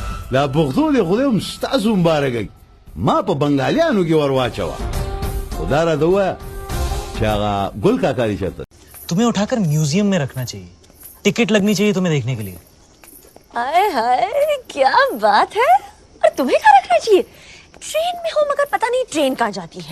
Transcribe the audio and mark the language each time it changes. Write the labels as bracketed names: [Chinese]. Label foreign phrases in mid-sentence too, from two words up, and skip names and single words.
[Pashto] دا پښتو دې خدای هم ستاسو مبارکه ما په بنګالیانو کې ور واچوه خدا را ته ووایه چې هغه ګل کاکا دې چېرته [Hindi] तुम्हें उठाकर म्यूजियम में रखना चाहिए, टिकट लगनी चाहिए तुम्हें देखने के लिए। हाय हाय क्या बात है। और तुम्हें क्या रखना चाहिए? ट्रेन में हो मगर पता नहीं ट्रेन कहाँ जाती है।